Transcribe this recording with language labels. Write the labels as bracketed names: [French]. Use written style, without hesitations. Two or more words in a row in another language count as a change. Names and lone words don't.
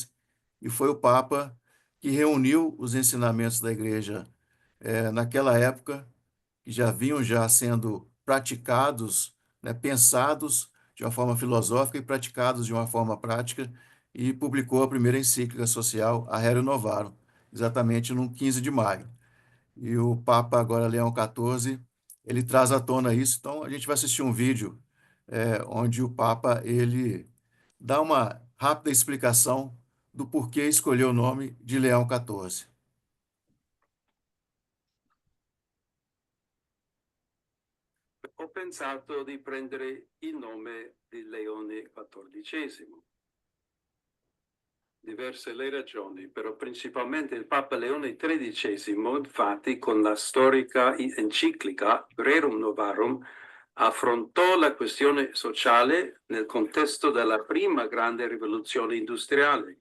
[Portuguese] E foi o Papa que reuniu os ensinamentos da Igreja naquela época, que já vinham já sendo praticados, né, pensados de uma forma filosófica e praticados de uma forma prática, e publicou a primeira encíclica social, a Rerum Novarum, exatamente no 15 de maio. E o Papa agora, Leão XIV, ele traz à tona isso. Então, a gente vai assistir um vídeo onde o Papa ele dá uma rápida explicação do porquê escolheu o nome de Leão XIV. [Italian] Ho pensato di prendere il nome di Leone XIV. Diverse le ragioni, però principalmente il Papa Leone XIII, infatti, con la storica enciclica Rerum Novarum, affrontò la questione sociale nel contesto della prima grande rivoluzione industriale.